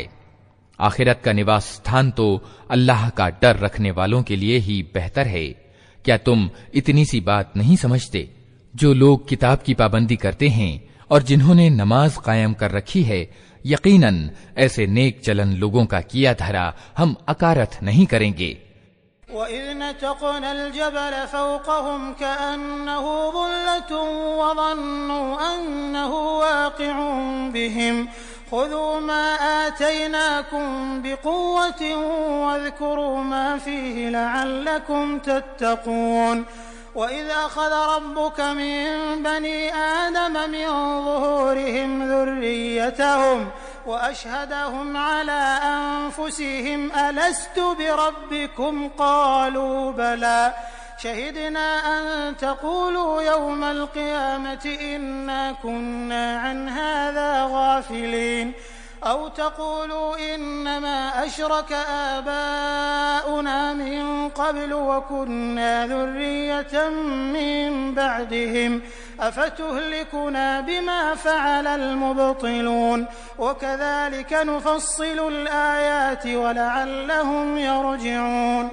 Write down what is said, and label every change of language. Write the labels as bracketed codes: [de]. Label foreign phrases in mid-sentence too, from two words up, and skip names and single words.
[hi] आखिरत का निवास स्थान तो अल्लाह का डर रखने वालों के लिए ही बेहतर है। क्या तुम इतनी सी बात नहीं समझते? जो लोग किताब की पाबंदी करते हैं और जिन्होंने नमाज कायम कर रखी है, यकीनन ऐसे नेक चलन लोगों का किया धरा हम अकारथ नहीं करेंगे। [ar] وإذ نتقنا الجبل فوقهم كأنه ظلة وظنوا أنه واقع بهم خذوا ما آتيناكم بقوة واذكروا ما فيه لعلكم تتقون. وإذ أخذ ربك من بني آدم من ظهورهم ذريتهم وأشهدهم على أنفسهم ألست بربكم قالوا بلى شهدنا أن تقولوا يوم القيامة إنا كنا عن هذا غافلين أو تقولوا إنما أشرك آباؤنا من قبل وكنا ذرية من بعدهم أفتهلكنا بما فعل المبطلون وكذلك نفصل الآيات ولعلهم يرجعون.